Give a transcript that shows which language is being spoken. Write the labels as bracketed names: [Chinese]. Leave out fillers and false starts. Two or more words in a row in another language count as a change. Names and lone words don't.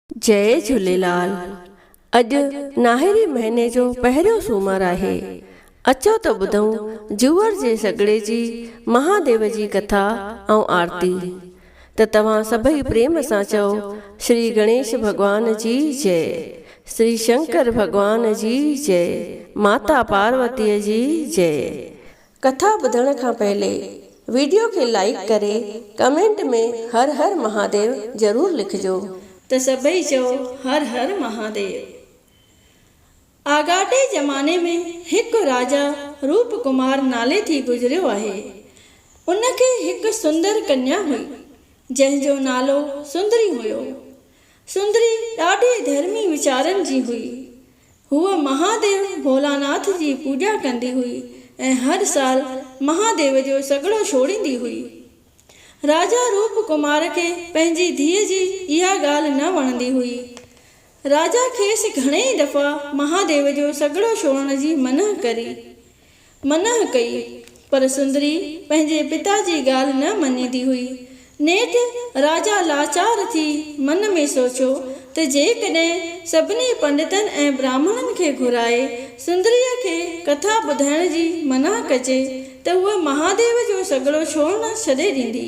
[Sindhi] जय झूलेलाल। अॼु नाहिरी महीने जो पहिरियों सूमरु आहे। अचो त ॿुधूं जूअर जे सॻड़े जी महादेव जी कथा ऐं आरती। त तव्हां सभई प्रेम सां चओ, श्री गणेश भॻवान जी जय, श्री शंकर भॻवान जी जय, माता पार्वतीअ जी जय। कथा ॿुधण खां पहले वीडियो खे लाइक करे कमेंट में हर हर महादेव ज़रूर लिखजो। त सभई चओ हर हर महादेव। आगाटे ज़माने में हिकु राजा रूप कुमार नाले थी गुज़रियो आहे। उनखे हिकु सुंदर कन्या हुई जंहिंजो नालो सुंदरी हुयो। सुंदरी ॾाढे धर्मी वीचारनि जी हुई। हूअ महादेव भोलानाथ जी पूॼा कंदी हुई ऐं हर साल महादेव जो सॻड़ो छोड़ींदी हुई। राजा रूप कुमार खे पंहिंजी धीअ जी इहा ॻाल्हि न वणंदी हुई। राजा खेसि घणेई दफ़ा महादेव जो सॻड़ो छोड़ण जी मना कई, पर सुंदरी पंहिंजे पिता जी ॻाल्हि न मञींदी हुई। नेठि राजा लाचार थी मन में सोचियो त जेकॾहिं सभिनी पंडितनि ऐं ब्राह्मणनि खे घुराए सुंदरीअ खे कथा ॿुधाइण जी मना कजे त उहा महादेव जो सॻड़ो छोड़ण छॾे ॾींदी।